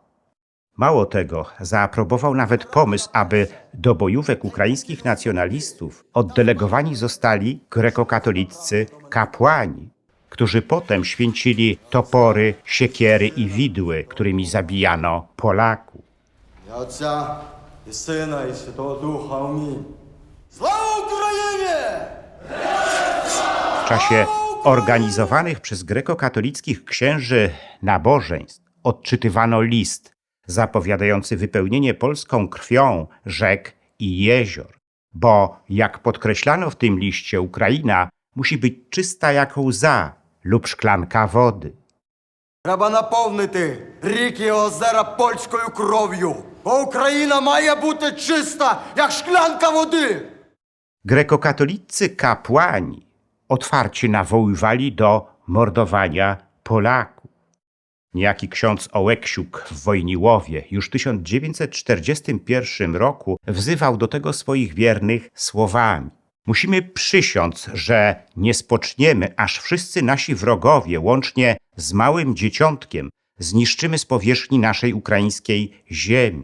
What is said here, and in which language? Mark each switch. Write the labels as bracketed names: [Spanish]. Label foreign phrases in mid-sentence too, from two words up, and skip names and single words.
[Polish] Mało tego, zaaprobował nawet pomysł, aby do bojówek ukraińskich nacjonalistów oddelegowani zostali grekokatoliccy kapłani, którzy potem święcili topory, siekiery i widły, którymi zabijano Polaków. [Ukrainian] Отця і Сина, і Святого Духа. Амінь. Слава Україні! [Polish] W czasie organizowanych przez grekokatolickich księży nabożeństw odczytywano list zapowiadający wypełnienie polską krwią rzek i jezior, bo jak podkreślano w tym liście, Ukraina musi być czysta jak łza lub szklanka wody. [Ukrainian] Треба наповнити ріки і озера польською кров'ю, бо Україна має бути чиста, як шклянка води. [Polish] Grekokatolicy kapłani otwarcie nawoływali do mordowania Polaków. Niejaki ksiądz Ołeksiuk w Wojniłowie już w 1941 roku wzywał do tego swoich wiernych słowami: musimy przysiąc, że nie spoczniemy, aż wszyscy nasi wrogowie, łącznie z małym dzieciątkiem, zniszczymy z powierzchni naszej ukraińskiej ziemi.